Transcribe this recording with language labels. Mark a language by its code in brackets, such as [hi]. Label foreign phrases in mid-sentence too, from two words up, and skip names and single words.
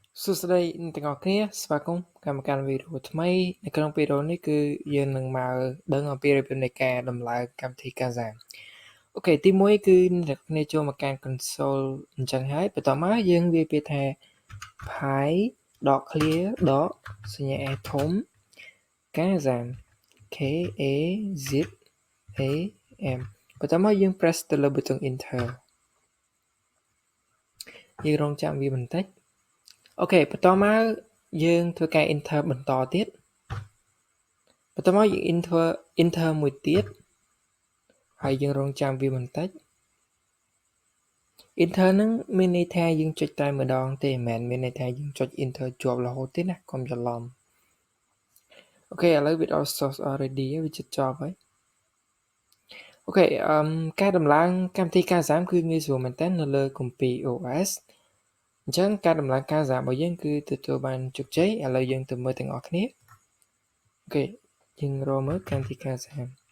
[km] សួស្តីអ្នកទាំងអស់គ្នាស្វាគមន៍កម្មការវីដេអូថ្មីនៅក្នុងវីដេអូនេះគឺយើងនឹងមកដឹងអំពីរបៀបនៃការដំឡើងកម្មវិធី Kazam អូខេទី1គឺអ្នកគ្នាចូលមកកាន់ console អញ្ចឹងហើយបន្តមកយើងវាយពាក្យថា pi.clear. សញ្ញា a ធំ Kazam k a z a m បន្តមកយើង press ទៅលើប៊ូតុង enter យើងរងចាំវាបន្តិចអូខេបន្តមកយើងធ្វើការ enter បន្តទៀតបន្តមកយើង enter មួយទៀតហើយយើងរងចាំវាបន្តិច enter ហ្នឹងមានន័យថាយើងចុចតែម្ដងទេមិនមែនមានន័យថាយើងចុច enter ជាប់រហូតទេណាកុំច្រឡំ អូខេឥឡូវវាដល់ [en] source already [km] វាជិតចប់ហើយអូខេការដំឡើងកម្មវិធី Kazam គឺងាយស្រួលមែនតើនៅលើ KOOMPI OS អញ្ចឹងការដំឡើង Kazam របស់យើងគឺទទួលបានជោគជ័យឥឡូវយើងទៅមើលទាំងអស់គ្នាអូខេយើងរកមើលកម្មវិធី Kazam